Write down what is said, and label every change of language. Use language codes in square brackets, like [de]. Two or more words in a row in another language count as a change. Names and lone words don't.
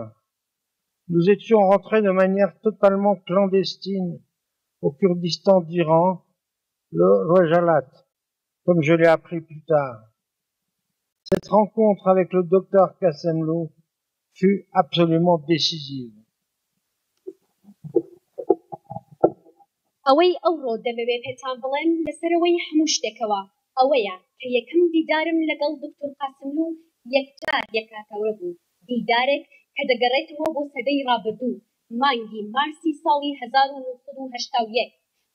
[fr] Nous étions rentrés de manière totalement clandestine au Kurdistan d'Iran, le Rojalat, comme je l'ai appris plus tard. Cette rencontre avec le docteur Qassemlou fut absolument décisive. [ckb] ئەوەی ئەوڕۆ دەمەوێ پێتان بڵێم لەسەرەوەی هەموو شتێکەوە ئەوەیە کە یەکەم دیدارم لەگەڵ دکتۆر قاسملو یەکجار یەکاتەوە بوو، دیدارێک کە دەگەڕێتەوە بۆ سەدەی ڕابردوو، مانگی مارسی ساڵی 1981